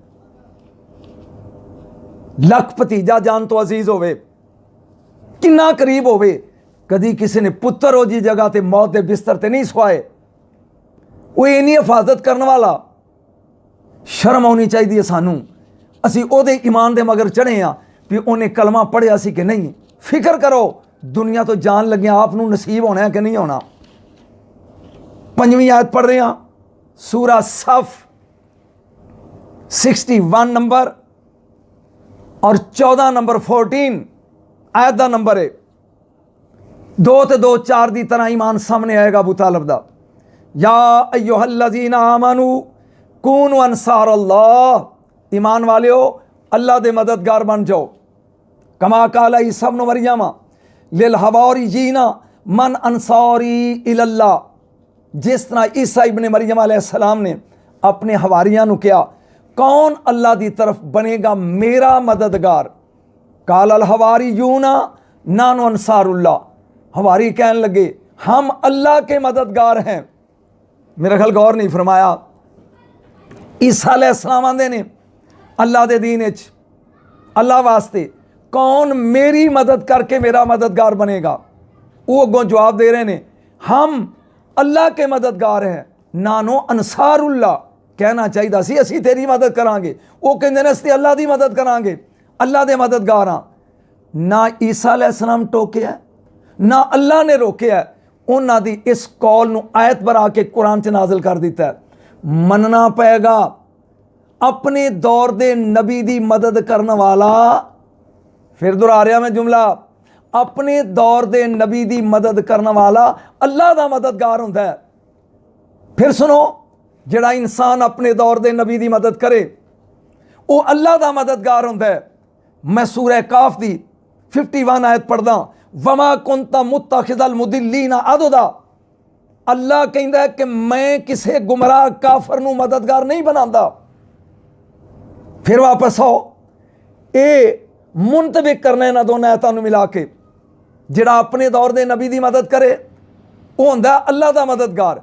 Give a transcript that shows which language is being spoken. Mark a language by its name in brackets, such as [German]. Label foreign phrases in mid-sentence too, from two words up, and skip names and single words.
[Punjabi] لکھ بھتیجا جان تو عزیز ہووے، کنا قریب ہووے، کدی کسی نے پتر ہو جی جگہ تے موت کے بستر تے نہیں سوائے، وہ انی حفاظت کرنے والا. شرم آنی چاہیے سانوں، اسی اوہدے ایمان دے مگر چڑھے ہاں بھی انہیں کلمہ پڑھیا سی کہ نہیں. فکر کرو دنیا تو جان لگے آپ نوں نصیب ہونا ہے کہ نہیں ہونا. [Urdu] 5ویں آیت پڑھ رہے ہیں، سورہ صف 61 نمبر اور 14 نمبر 14 آیت کا نمبر ہے. [Punjabi] 2 تے 2 4 کی طرح ایمان سامنے آئے گا ابو طالب دا. [Arabic] يا أيها الذين آمنوا كونوا أنصار الله, [Punjabi] ایمان والیو اللہ دے مددگار بن جاؤ. [Arabic] كما قال عيسى ابن مريم للحواريين من أنصاري إلى الله, [Urdu] جس طرح عیسیٰ ابن مریم علیہ السلام نے اپنے حواریاں نو کہا کون اللہ کی طرف بنے گا میرا مددگار. [Arabic] قال الحواريون نحن أنصار الله, [Urdu] حواری کہنے لگے ہم اللہ کے مددگار ہیں. [Punjabi] میرا خیال غور نہیں فرمایا، عیسیٰ علیہ السلام آندے نے اللہ دے دین وچ اللہ واسطے کون میری مدد کر کے میرا مددگار بنے گا. وہ اگوں جواب دے رہے نے [Urdu] ہم اللہ کے مددگار ہیں, [Arabic] نحن أنصار الله [Punjabi] کہنا چاہیے سی اسی تیری مدد کراں گے. وہ [Urdu] کہتے ہیں [Punjabi] اسی اللہ کی مدد کراں گے, اللہ دے مددگار ہاں. نہ عیسیٰ علیہ السلام ٹوکیا نہ اللہ نے روکیا، انہوں نے دی اس قول نوں آیت بنا کے قرآن چ نازل کر دتا ہے. مننا پیگا اپنے دور دے نبی دی مدد کرنے والا، فیر دوہرا رہا میں جملہ، اپنے دور دے نبی دی مدد کرنے والا اللہ دا مددگار ہندا ہے. فیر سنو، جہڑا انسان اپنے دور دے نبی دی مدد کرے وہ اللہ دا مددگار ہندا ہے. میں سورہ کہف دی 51 آیت پڑھدا, [Arabic] وما كنت متخذ المضلين عضدا, [Punjabi] اللہ کہندا ہے کہ میں کسی گمراہ کافر نوں مددگار نہیں بناندا. فیر واپس آؤ، یہ منطبق کرنا انہاں دونوں آیتاں نوں ملا کے، جہڑا اپنے دور دے نبی دی مدد کرے وہ ہندا اللہ دا مددگار.